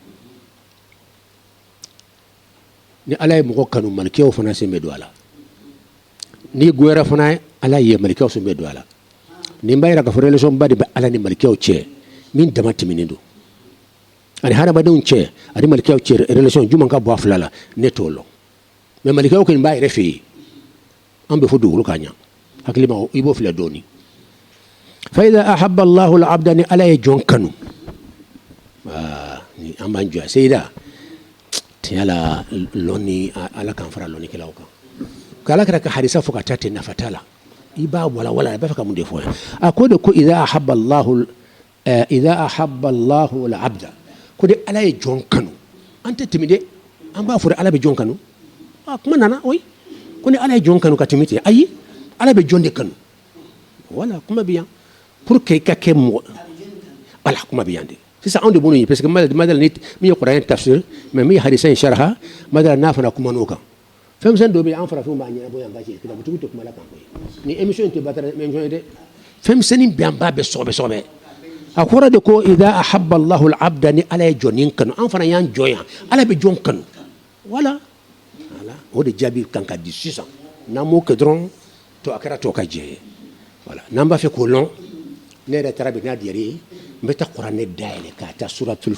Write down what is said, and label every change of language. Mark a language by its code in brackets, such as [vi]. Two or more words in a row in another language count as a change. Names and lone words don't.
[bm] ni ala ye mɔgɔ kanu malikiyaw fana sen bɛ don a la ni goyara fana ala ye malikiyaw sen bɛ don a la nin b'a yira k'a fɔ relation ba de bɛ ala ni malikiyaw cɛ min dama tɛmɛnen don ani hadamadenw cɛ ani malikiyaw cɛ relation jumɛn ka bɔ a fila la ne t'o lɔn mais malikiyaw kɔni b'a yɛrɛ fɛ yen an bɛ fɔ dugukolo k'a ɲɛ hakili ma i b'o filɛ dɔɔni [ar] فإذا أحب الله العبد [bm] ni ala ye jɔn kanu ni an b'an jɔ seyida tiɲɛ la lɔnni ala k'an fara lɔnnikɛlaw kan k'ala kɛra ka hadisa fɔ ka taa ten nafa t'a la i b'a walawala a b'a fɛ ka mun de fɔ yan a ko de ko [ar] إذا أحب الله العبد [bm] ko de ala ye jɔn kanu an tɛ tɛmɛ dɛ an b'a fɔ de ala bɛ jɔn kanu kuma nana oyi ko ni ala ye jɔn kanu ka tɛmɛ ten ayi ala bɛ jɔn de kanu wala kuma bɛ yan [fr] pour que [bm] i ka kɛ mɔgɔ wala kuma bɛ yan de sisan anw de b'o ɲini [fr] parce que [bm] madala ni min ye kuranɛ tafsir mais min ye hadisa in sharha madala n'a fana kuma n'o kan fɛn misɛnnin dɔ bɛ yen an farafinw b'a ɲɛnabɔ yan ka cɛ kitabutigiw tɛ kuma la kan koyi ni émission in tɛ batara émission ye dɛ fɛn misɛnnin bɛ yan b'a bɛɛ sɔgɔbɛ a kɔrɔ de ko [ar] إذا أحب الله العبد [bm] ni ala ye jɔnnin kanu an fana y'an jɔ yan ala bɛ jɔn kanu wala o de jaabi kan ka di sisan n'an m'o kɛ dɔrɔn to a kɛra tɔ ka jɛ ye voilà n'an b'a fɛ k'o lɔn ne yɛrɛ taara bi n'a diyara ye n bɛ taa kuranɛ dayɛlɛ k'a ta suratul